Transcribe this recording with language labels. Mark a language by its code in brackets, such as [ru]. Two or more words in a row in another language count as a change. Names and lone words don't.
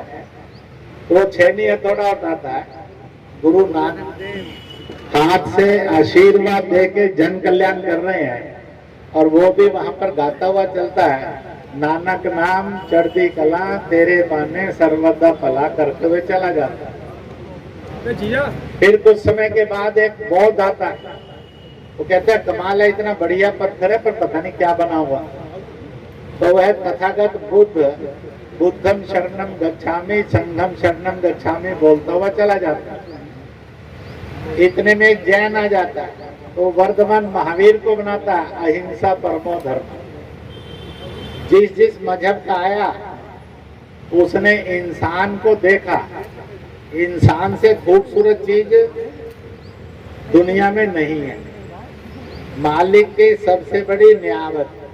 [hi] तो वो छैनी हथौड़ा उठाता है, गुरु नानक हाथ से आशीर्वाद दे के जन कल्याण कर रहे हैं, और वो भी वहां पर गाता हुआ चलता है, [pa] ਨਾਨਕ ਨਾਮ ਚੜ੍ਹਦੀ ਕਲਾ ਤੇਰੇ ਭਾਣੇ ਸਰਬਦਾ ਭਲਾ, [hi] करते हुए चला जाता है। फिर कुछ समय के बाद एक बौद्ध आता है, वो कहता है कमाल है, इतना बढ़िया पत्थर है पर पता नहीं क्या बना हुआ। तो वह तथागत बुद्ध [pi] बुद्धम शरणम गच्छामि संघम शरणम गच्छामि [hi] बोलता हुआ चला जाता है। इतने में एक जैन आ जाता है, तो वर्धमान महावीर को बनाता है [sa] अहिंसा परमो धर्म। [hi] जिस जिस मजहब का आया उसने इंसान को देखा, इंसान से खूबसूरत चीज दुनिया में नहीं है, मालिक की सबसे बड़ी नियामत।